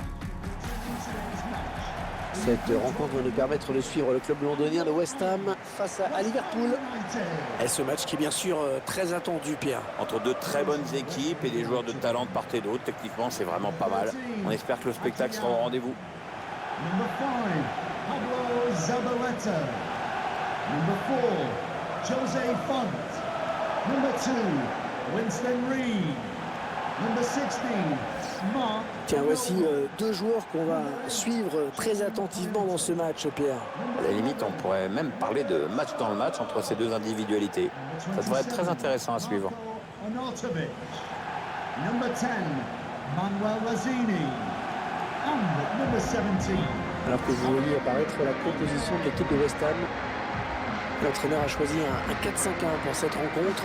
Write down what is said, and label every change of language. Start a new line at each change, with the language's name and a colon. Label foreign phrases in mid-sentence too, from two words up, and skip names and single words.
French: Cette rencontre va nous permettre de suivre le club londonien de West Ham face à Liverpool. Et ce match qui est bien sûr très attendu, Pierre. Entre deux très bonnes équipes et des joueurs de talent de part et d'autre, techniquement c'est vraiment pas mal. On espère que le spectacle sera au rendez-vous.
English: Number 5, Pablo Zabaleta. Number 4, Jose Font. Number 2, Winston Reid. Number 16, Mark.
French: Tiens, voici deux joueurs qu'on va suivre très attentivement dans ce match, Pierre. À la limite, on pourrait même parler de match dans le match entre ces deux individualités. Ça devrait être très intéressant à suivre. Arnautovic.
English: Number 10, Manuel Lanzini. And number 17.
French: Alors que vous voyez apparaître la composition de l'équipe de West Ham, l'entraîneur a choisi un 4-5-1 pour cette rencontre.